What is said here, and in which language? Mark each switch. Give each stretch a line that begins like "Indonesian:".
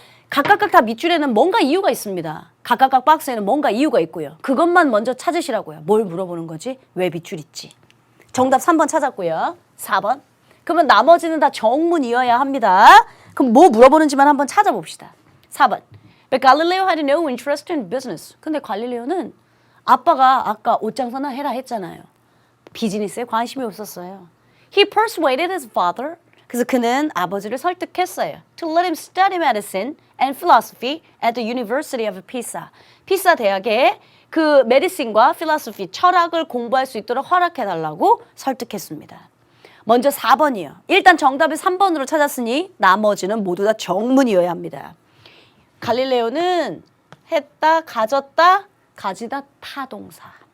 Korean: 각각 다 밑줄에는 뭔가 이유가 있습니다. 각각 박스에는 뭔가 이유가 있고요. 그것만 먼저 찾으시라고요. 뭘 물어보는 거지? 왜 밑줄 있지? 정답 3번 찾았고요. 4번. 그러면 나머지는 다 정문이어야 합니다. 그럼 뭐 물어보는지만 한번 찾아봅시다. 4번.
English: But Galileo had no interest in business.
Korean: 근데 갈릴레오는 아빠가 아까 옷장사나 해라 했잖아요. 비즈니스에 관심이 없었어요.
English: He persuaded his father.
Korean: 그래서 그는 아버지를 설득했어요.
English: To let him study medicine and philosophy at the University of Pisa.
Korean: 피사 대학에 그 메디신과 필로소피, 철학을 공부할 수 있도록 허락해달라고 설득했습니다. 먼저 4번이요. 일단 정답을 3번으로 찾았으니 나머지는 모두 다 정문이어야 합니다. 갈릴레오는 했다, 가졌다, 가지다 타동사.